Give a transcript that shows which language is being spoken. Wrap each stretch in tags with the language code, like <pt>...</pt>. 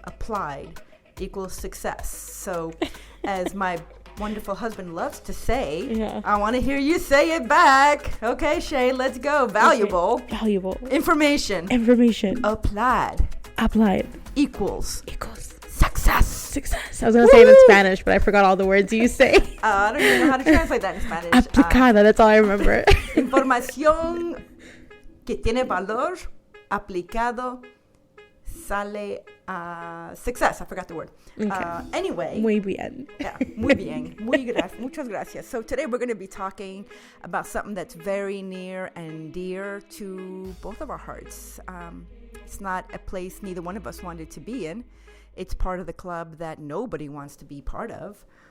<en>Applied equals success. So as my wonderful husband loves to say, I want to hear you say it back. Okay, Shay, let's go. Valuable. Okay. Valuable. Information. Applied equals success. I was going to say it in Spanish, but I forgot all the words you say. I don't even know how to translate that in Spanish. Aplicada, that's all I remember.</en> <es>Información que tiene valor aplicado sale a</es> <en>success. I forgot the word. Okay. Anyway.</en> <es>Muy bien. Yeah, muy bien. Muchas gracias.</es> <en>So today we're going to be talking about something that's very near and dear to both of our hearts. It's not a place neither one of us wanted to be in. It's part of the club that nobody wants to be part of.</en>